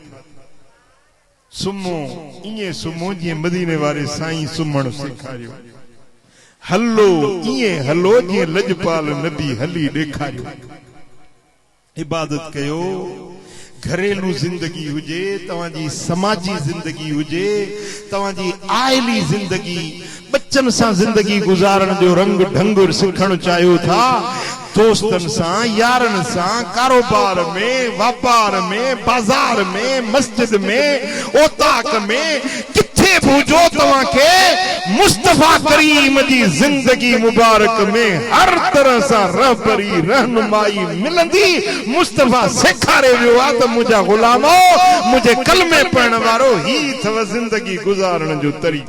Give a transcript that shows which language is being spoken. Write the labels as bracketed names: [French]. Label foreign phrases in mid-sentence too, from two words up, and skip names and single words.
[Sindhi] सुमो इए सुमो जी मदीने वारे साईं सुमण सिखारियो। हलो इए हलो जी लजपाल नबी हली ॾेखारियो। इबादत कयो, घरेलू जिंदगी हुजे, तव्हांजी समाजी जिंदगी हुजे, तव्हांजी आइली जिंदगी, बच्चन सां जिंदगी गुजारण जो रंग ढंग सिखण चाहियो था, दोस्तन सां, यारन सां, कारोबार में, व्यापार में, बाजार में, मस्जिद में, ओताक में, किथे भूजो तव्हां के मुस्तफा करीम जी जिंदगी मुबारक में हर तरह सां रहबरी रहनुमाई मिलंदी। मुस्तफा सेखारे वियो आहे त मुंहिंजा गुलामो, मुंहिंजे कलमे पढ़ण वारो, ही अथव जिंदगी गुजारण जो तरीक़ो।